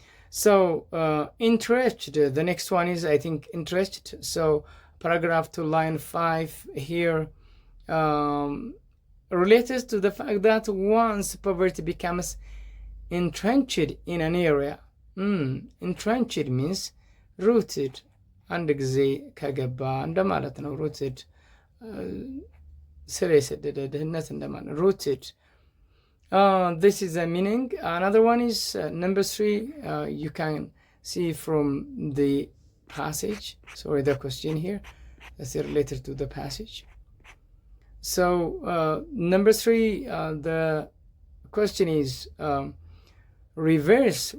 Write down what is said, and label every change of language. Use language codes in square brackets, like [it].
[en] So interested, the next one is, I think, interested. So paragraph 2 line 5 here related to the fact that once poverty becomes entrenched in an area. Entrenched means rooted. [am] አንድ ጊዜ ከገባ እንደማለት ነው። rooted ስር የሰደደ ድህነት እንደማለት rooted. [en] This is a meaning. Another one is number 3. You can see from the passage. Sorry, the question here is related to the passage. So number 3, the question is reverse.